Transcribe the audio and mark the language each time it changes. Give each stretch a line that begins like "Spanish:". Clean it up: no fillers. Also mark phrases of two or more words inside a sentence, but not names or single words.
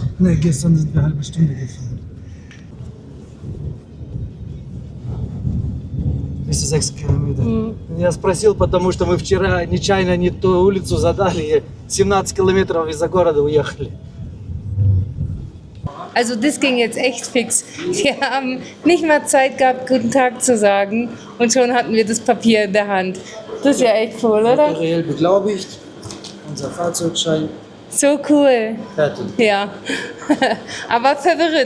German: Ne, gestern sind wir eine halbe Stunde gefahren.
Russian: 6 километров. Я спросил, потому что мы вчера нечаянно не ту улицу задали, и 17 километров из-за города уехали.
German: Also das ging jetzt echt fix. Wir haben nicht mal Zeit gehabt, guten Tag zu sagen und schon hatten wir das Papier in der Hand. Das ist ja echt cool, oder? Notariell beglaubigt, unser Fahrzeugschein, So cool. fertig. Ja. Aber verwirrend.